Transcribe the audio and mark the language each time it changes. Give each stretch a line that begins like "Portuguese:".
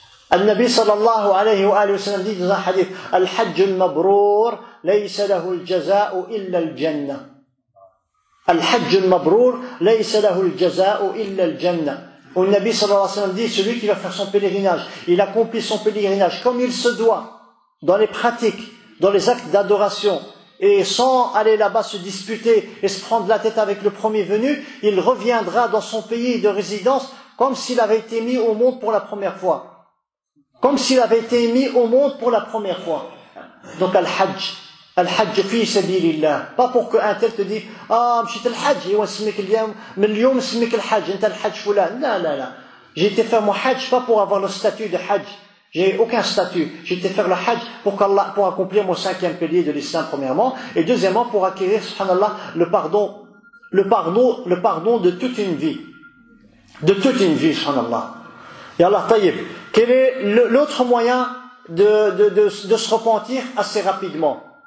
Arabic: النبي صلى الله عليه وآله وسلم
French: dit dans un hadith
Arabic: الحج المبرور ليس له الجزاء إلا الجنة الحج المبرور ليس له الجزاء إلا الجنة. النبي صلى الله عليه وسلم
French: dit celui qui va faire son pèlerinage, il accomplit son pèlerinage comme il se doit dans les pratiques, dans les actes d'adoration, et sans aller là-bas se disputer et se prendre la tête avec le premier venu, il reviendra dans son pays de résidence comme s'il avait été mis au monde pour la première fois. Comme s'il avait été mis au monde pour la première fois. Donc al-Hajj fi sabilillah. Pas pour qu'un tel te dise
Arabic: مشيت الحج ايوا نسميك اليوم من اليوم نسميك الحج انت الحج فلان. لا.
French: J'ai été faire mon Hajj pas pour avoir le statut de Hajj. J'ai aucun statut. J'ai été faire le Hajj pour accomplir mon 5e pilier de l'islam premièrement, et deuxièmement pour acquérir subhanallah le pardon de toute une vie. De toute une vie subhanallah. Et Allah taïb. Quel est l'autre moyen de se repentir assez rapidement?